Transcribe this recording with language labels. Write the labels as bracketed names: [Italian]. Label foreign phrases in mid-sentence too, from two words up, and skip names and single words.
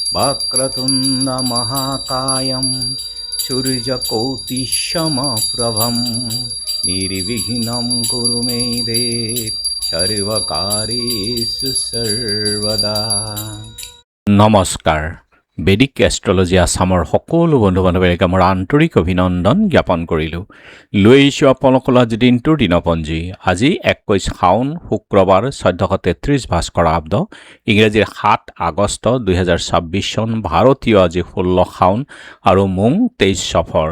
[Sanskrit] वक्रतुण्ड महाकायं सूर्यकोटिसमप्रभं निर्विघ्नं कुरु मे देव सर्वकार्येषु सर्वदा। [Assamese] নমস্কাৰ। বেদিক এষ্ট্ৰলজি আছামৰ সকলো বন্ধু বান্ধৱীকে মোৰ আন্তৰিক অভিনন্দন জ্ঞাপন কৰিলোঁ। লৈ আহিছোঁ আপোনালোকৰ আজি দিনটোৰ দিনপঞ্জী। আজি 21 শাওন শুক্ৰবাৰ 1433 ভাস্কৰ আব্দ, ইংৰাজীৰ 7 আগষ্ট 2026 চন, ভাৰতীয় আজি 16 শাওন আৰু মোং 23 সফৰ।